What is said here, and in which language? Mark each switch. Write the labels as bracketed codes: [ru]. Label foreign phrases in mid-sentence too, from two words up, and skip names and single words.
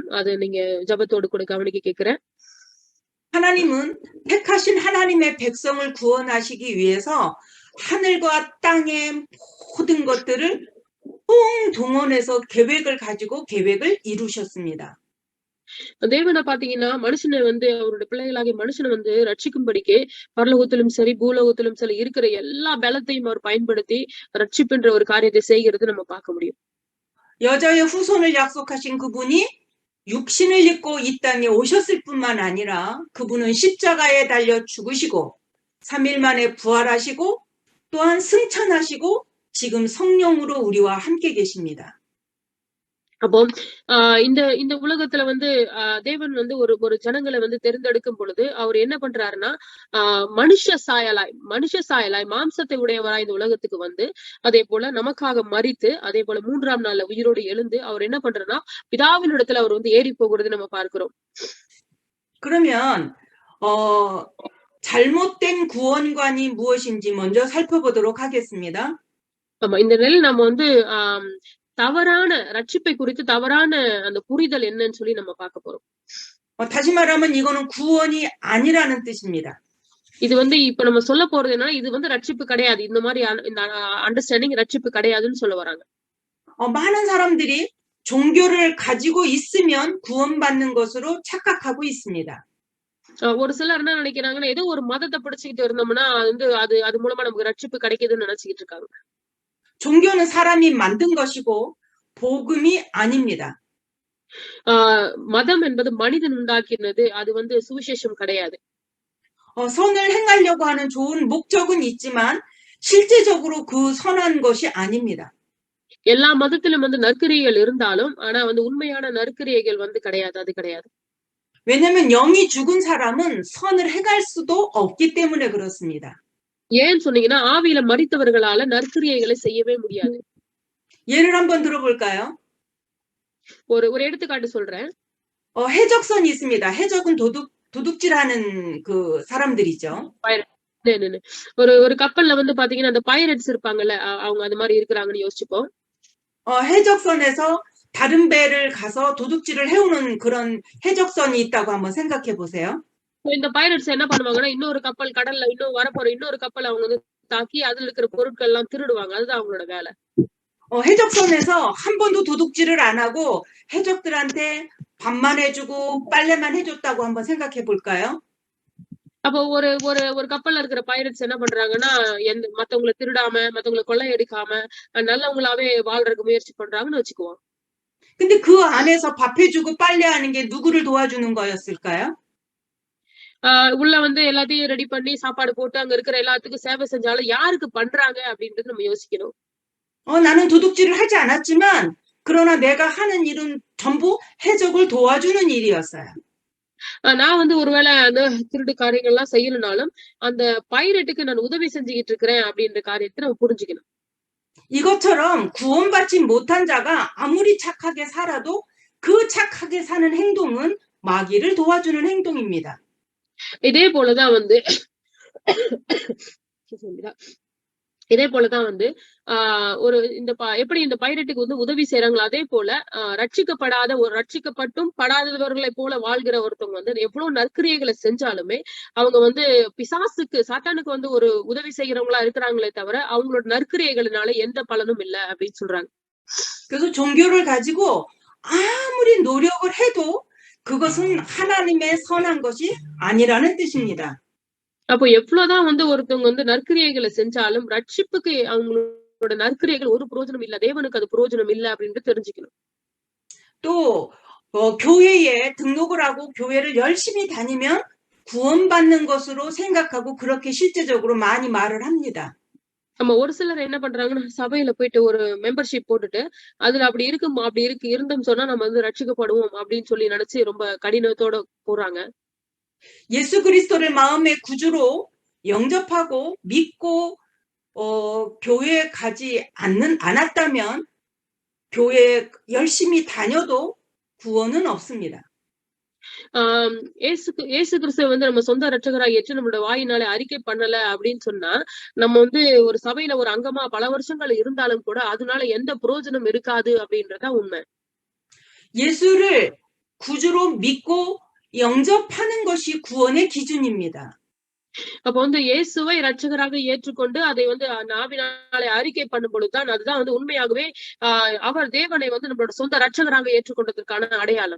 [ta] அதை நீங்க ஜபத்தோடு கூட கவனிக்க கேட்கிறேன். [ko] 하나님은 택하신 하나님의 백성을 구원하시기 위해서 하늘과 땅의 모든 것들을 동원해서 계획을 가지고 계획을 이루셨습니다. [ta] தேவனை பாத்தீங்கன்னா மனுஷனை வந்து அவருடைய பிள்ளைகளாகிய மனுஷனை வந்து ரட்சிக்கும்படிக்கு பரலோகத்திலும் சரி பூலோகத்திலும் சரி இருக்கிற எல்லா பலத்தையும் அவர் பயன்படுத்தி ரட்சிப்புன்ற ஒரு காரியத்தை செய்கிறது நம்ம பார்க்க முடியும். [ko] 여자의 후손을 약속하신 그분이 육신을 입고 이 땅에 오셨을 뿐만 아니라 그분은 십자가에 달려 죽으시고 3일 만에 부활하시고 또한 승천하시고 지금 성령으로 우리와 함께 계십니다. [ta] அப்போ இந்த உலகத்துல வந்து தேவன் வந்து ஒரு ஜனங்களை வந்து தேர்ந்தெடுக்கும் பொழுது அவர் என்ன பண்றாருன்னா மனுஷ சாயலாய் மாம்சத்தை உடையவராய் இந்த உலகத்துக்கு வந்து அதே போல நமக்காக மரித்து அதே போல 3ஆம் நாள்ல உயிரோடு எழுந்து அவர் என்ன பண்றாருன்னா பிதாவின் இடத்துல அவர் வந்து ஏறி போகிறது நம்ம பார்க்கிறோம். [ko] 그러면 잘못된 구원관이 무엇인지 먼저 살펴보도록 하겠습니다. [ta] ஆமா, இந்த நிலையில் நம்ம வந்து தவறான ரட்சிப்பை குறித்து தவறான அந்த புரிதல் என்னன்னு சொல்லி நம்ம பார்க்க போறோம். [ko] 다시 말하면 이거는 구원이 아니라는 뜻입니다. [ta] இது வந்து இப்ப நம்ம சொல்ல போறது என்னன்னா இது வந்து ரட்சிப்பு கிடையாது, இந்த மாதிரி இந்த அண்டர்ஸ்டாண்டிங் ரட்சிப்பு கிடையாதுன்னு சொல்ல வராங்க. [ko] 많은 사람들이 종교를 가지고 있으면 구원받는 것으로 착각하고 있습니다. [ta] ஒரு சிலர் என்ன நினைக்கிறாங்கன்னா ஏதோ ஒரு மதத்தை பிடிச்சிட்டு இருந்தோம்னா அது மூலமா நமக்கு ரட்சிப்பு கிடைக்குதுன்னு நினைச்சுக்கிட்டு இருக்காங்க. [ko] 종교는 사람이 만든 것이고 복음이 아닙니다. [ta] மதம் என்பது மனிதன் உண்டாக்கினது, அது வந்து சுவிசேஷம் கிடையாது. [ko] 선을 행하려고 하는 좋은 목적은 있지만 실제적으로 그 선한 것이 아닙니다. [ta] எல்லா மதத்திலும் வந்து நற்கிரியைகள் இருந்தாலும் ஆனா வந்து உண்மையான நற்கிரியைகள் வந்து கிடையாது, அது கிடையாது. [ko] 왜냐면 영이 죽은 사람은 선을 행할 수도 없기 때문에 그렇습니다. [ta] ஏன் சொன்னீங்கன்னா ஆவியில மரித்தவர்களால நற்கிரியைகளை செய்யவே முடியாது. [ko] 예를 한번 들어볼까요? [ta] ஒரு எடுத்துக்காட்டு சொல்றேன். [ko] 해적선이 있습니다. 해적은 도둑질하는 그 사람들이죠. 네네네. [ta] ஒரு கப்பல்ல வந்து பாத்தீங்கன்னா அந்த பைரட்ஸ் இருப்பாங்கல்ல அவங்க அது மாதிரி இருக்கிறாங்கன்னு யோசிச்சுப்போம். [ko] 해적선에서 다른 배를 가서 도둑질을 해오는 그런 해적선이 있다고 한번 생각해 보세요. [ta] இந்த பைரட்ஸ் என்ன பண்ணுவாங்கன்னா இன்னொரு கப்பல் கடல்ல இன்னும் வரப்போற இன்னொரு கப்பல் அவங்க வந்து தாக்கி அதுல இருக்கிற பொருட்கள் எல்லாம் திருடுவாங்க. அதுதான் அவங்களோட வேலை. [ko] 해적선에서 한 번도 도둑질을 안 하고 해적들한테 밥만 해주고 빨래만 해줬다고 한번 생각해 볼까요? [ta] அப்போ ஒரு ஒரு ஒரு கப்பல்ல இருக்கிற பைரட்ஸ் என்ன பண்றாங்கன்னா மத்தவங்களை திருடாம மத்தவங்களை கொள்ளையடிக்காம நல்லவங்களாவே வாழ்றதுக்கு முயற்சி பண்றாங்கன்னு வச்சுக்குவோம். [ko] 근데 그 안에서 밥 해주고 빨래하는 게 누구를 도와주는 거였을까요? [ta] உள்ள வந்து எல்லாத்தையும் ரெடி பண்ணி சாப்பாடு போட்டு அங்க இருக்கிற எல்லாத்துக்கும் சேவை செஞ்சாலும் யாருக்கு பண்றாங்க அப்படின்றது நம்ம யோசிக்கணும். [ko] 나는 도둑질을 하지 않았지만 그러나 내가 하는 일은 전부 해적을 도와주는 일이었어요. [ta] நான் வந்து ஒருவேளை அந்த திருட்டு காரியங்கள்லாம் செய்யலனாலும் அந்த பைரட்டுக்கு நான் உதவி செஞ்சுக்கிட்டு இருக்கிறேன் அப்படின்ற காரியத்தை நம்ம புரிஞ்சுக்கணும். [ko] 이것처럼 구원받지 못한 자가 아무리 착하게 살아도 그 착하게 사는 행동은 마귀를 도와주는 행동입니다. [ta] இதே போலதான் வந்து இதே போலதான் வந்து ஒரு இந்த எப்படி இந்த பைரட்டுக்கு வந்து உதவி செய்யறாங்களோ அதே போல ரட்சிக்கப்படாத ஒரு ரட்சிக்கப்பட்டும் படாதவர்களை போல வாழ்கிற ஒருத்தவங்க வந்து எவ்வளவு நற்கிரியைகளை செஞ்சாலுமே அவங்க வந்து பிசாசுக்கு சாத்தானுக்கு வந்து ஒரு உதவி செய்யறவங்களா இருக்கிறாங்களே தவிர அவங்களோட நற்கிரியைகளினால எந்த பலனும் இல்லை அப்படின்னு சொல்றாங்க. [ko] 그래서 종교를 가지고 아무리 노력을 해도 그것은 하나님의 선한 것이 아니라는 뜻입니다. [ta] அப்போ எவ்வளவுதான் வந்து ஒருத்தவங்க வந்து நற்கிரியைகளை செஞ்சாலும் ரட்சிப்புக்கு அவங்களோட நற்கிரியைகள் ஒரு பிரயோஜனம் இல்ல, தேவனுக்கு அது பிரயோஜனம் இல்ல அப்படின்னு தெரிஞ்சுக்கணும். [ko] 또 교회에 등록을 하고 교회를 열심히 다니면 구원받는 것으로 생각하고 그렇게 실제적으로 많이 말을 합니다. [ta] நம்ம ஒரு சிலர் என்ன பண்றாங்கன்னா சபையில போயிட்டு ஒரு மெம்பர்ஷிப் போட்டுட்டு அதுல அப்படி இருந்தோம் சொன்னா நம்ம வந்து ரட்சிக்கப்படுவோம் அப்படின்னு சொல்லி நினைச்சு ரொம்ப கடினத்தோட போறாங்க. [ko] 예수 그리스도를 마음의 구주로 영접하고 믿고 교회에 가지 않았다면 교회에 열심히 다녀도 구원은 없습니다. [ta] ஏசு கிறிஸ்துவ வந்து நம்ம சொந்த ரட்சகராக ஏற்று நம்மளோட வாயினாலே அறிக்கை பண்ணல அப்படின்னு சொன்னா நம்ம வந்து ஒரு சபையில ஒரு அங்கமா பல வருஷங்கள் இருந்தாலும் கூட அதனால எந்த பிரயோஜனம் இருக்காது அப்படின்றதா உண்மை. [ko] 예수를 구주로 믿고 영접하는 것이 구원의 기준입니다. [ta] அப்ப வந்து இயேசுவை ரட்சகராக ஏற்றுக்கொண்டு அதை வந்து நாவினாலே அறிக்கை பண்ணும் பொழுதுதான் அதுதான் வந்து உண்மையாகவே அவர் தேவனை வந்து நம்மளோட சொந்த ரட்சகராக ஏற்றுக்கொண்டதற்கான அடையாளம்.